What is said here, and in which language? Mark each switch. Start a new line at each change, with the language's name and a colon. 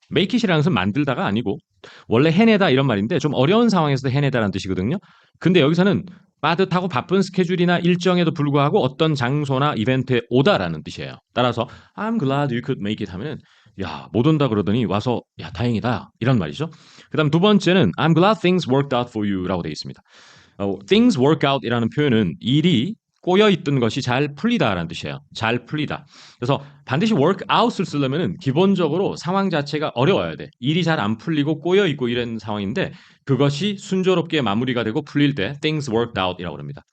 Korean: make it이라는 것은 만들다가 아니고 원래 해내다 이런 말인데 좀 어려운 상황에서도 해내다라는 뜻이거든요. 근데 여기서는 빠듯하고 바쁜 스케줄이나 일정에도 불구하고 어떤 장소나 이벤트에 오다라는 뜻이에요. 따라서
English: I'm glad you could make it
Korean: 하면은 야, 못 온다 그러더니 와서 야, 다행이다 이런 말이죠. 그다음 두 번째는
English: I'm glad things worked out for you
Korean: 라고 되어 있습니다.
English: things work out
Korean: 이라는 표현은 일이 꼬여있던 것이 잘 풀리다라는 뜻이에요. 잘 풀리다. 그래서 반드시 work out을 쓰려면은 기본적으로 상황 자체가 어려워야 돼. 일이 잘 안 풀리고 꼬여있고 이런 상황인데 그것이 순조롭게 마무리가 되고 풀릴 때
English: things worked out
Korean: 이라고 합니다.